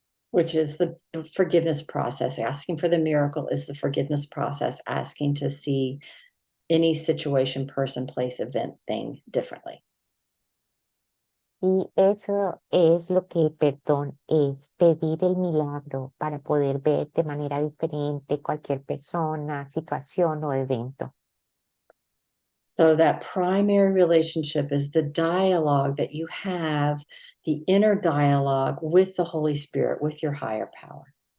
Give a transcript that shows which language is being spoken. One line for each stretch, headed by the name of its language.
English: which is the forgiveness process. Asking for the miracle is the forgiveness process, asking to see any situation, person, place, event, thing differently.
Spanish: Y eso es lo que el perdón es, pedir el milagro para poder ver de manera diferente cualquier persona, situación o evento.
English: So that primary relationship is the dialogue that you have, the inner dialogue with the Holy Spirit, with your higher power.